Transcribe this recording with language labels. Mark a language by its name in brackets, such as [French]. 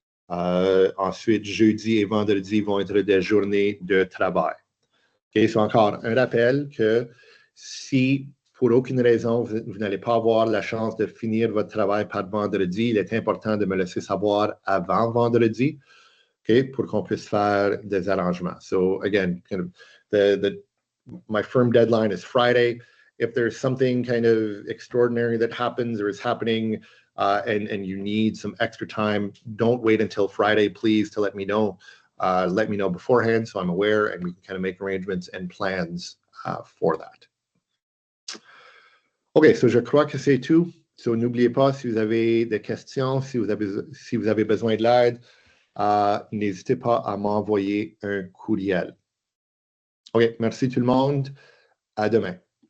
[French] Ensuite, jeudi et vendredi vont être des journées de travail. Okay, so encore un rappel que si pour aucune raison vous n'allez pas avoir la chance de finir votre travail par vendredi, il est important de me laisser savoir avant vendredi, okay, pour qu'on puisse faire des arrangements. [English] So again, kind of my firm deadline is Friday. If there's something kind of extraordinary that happens or is happening and you need some extra time, don't wait until Friday, please, to let me know. Let me know beforehand so I'm aware and we can kind of make arrangements and plans for that. [French] OK, so je crois que c'est tout. So n'oubliez pas, si vous avez des questions, si vous avez besoin de l'aide, n'hésitez pas à m'envoyer un courriel. OK, merci tout le monde. À demain.